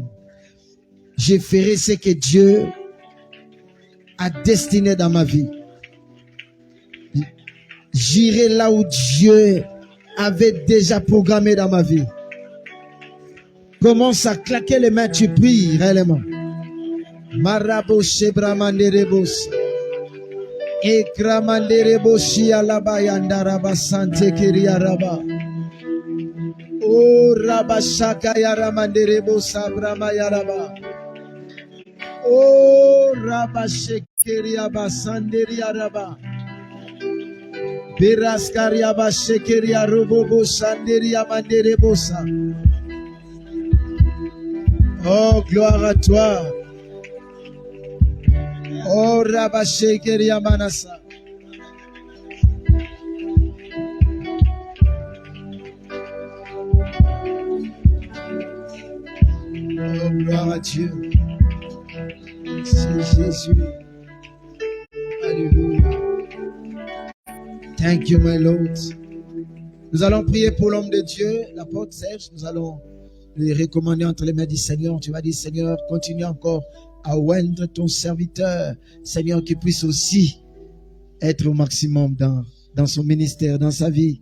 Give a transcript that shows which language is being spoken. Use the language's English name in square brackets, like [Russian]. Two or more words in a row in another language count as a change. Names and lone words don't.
[French] Je ferai ce que Dieu a destiné dans ma vie. J'irai là où Dieu avait déjà programmé dans ma vie. Commence à claquer les mains, tu pries réellement. Marabo shebramanderebos. Ekramandereboshi alaba yandaraba sante kiriaraba. Oh rabashaka yaramanderebosa brama yaraba. Oh rabashekeriaba sanderiaraba. Biraskariaba shekeria robobo sanderia manderebosa. Oh, gloire à toi. Oh, Rabashekeria Manasa. Oh, gloire à Dieu. C'est Jésus. Alléluia. [English] Thank you, my Lord. [French] Nous allons prier pour l'homme de Dieu, l'apôtre Serge. Nous allons les recommander entre les mains du Seigneur. Tu vas dire, Seigneur, continue encore à oindre ton serviteur. Seigneur, qu'il puisse aussi être au maximum dans son ministère, dans sa vie.